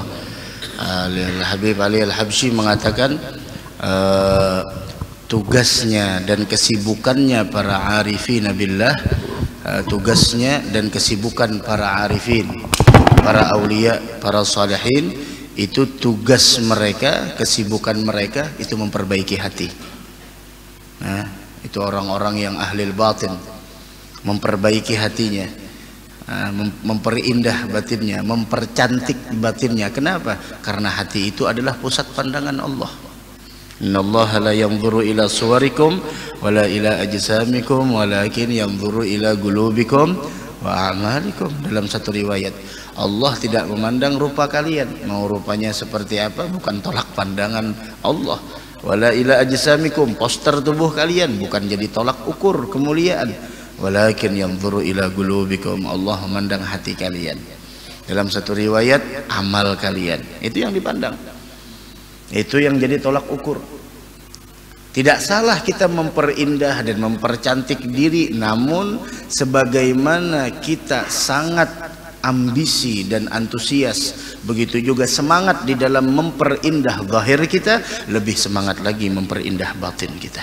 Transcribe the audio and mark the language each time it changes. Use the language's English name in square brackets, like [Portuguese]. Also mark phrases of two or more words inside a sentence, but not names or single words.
[Indonesian] Habib Ali Al-Habsyi mengatakan tugasnya dan kesibukannya para [Arabic] عارفين بالله, [Indonesian] tugasnya dan kesibukan para arifin, para aulia, para salihin, itu tugas mereka, kesibukan mereka itu memperbaiki hati. Nah, itu orang-orang yang [Arabic] أهل الباطن, [Indonesian] memperbaiki hatinya, memperindah batinnya, mempercantik batinnya. Kenapa? Karena hati itu adalah pusat pandangan Allah. [Arabic] إن الله لا ينظر إلى صوركم ولا إلى أجسامكم ولكن ينظر إلى قلوبكم وأعمالكم. [Indonesian] Dalam satu riwayat, Allah tidak memandang rupa kalian, mau rupanya seperti apa bukan tolak pandangan Allah. [Arabic] ولا إلى أجسامكم, [Indonesian] poster tubuh kalian bukan jadi tolak ukur kemuliaan. [Arabic] ولكن ينظر إلى قلوبكم, [Indonesian] Allah memandang hati kalian. Dalam satu riwayat, amal kalian itu yang dipandang, itu yang jadi tolak ukur. Tidak salah kita memperindah dan mempercantik diri, namun sebagaimana kita sangat ambisi dan antusias, begitu juga semangat di dalam memperindah zahir kita, lebih semangat lagi memperindah batin kita.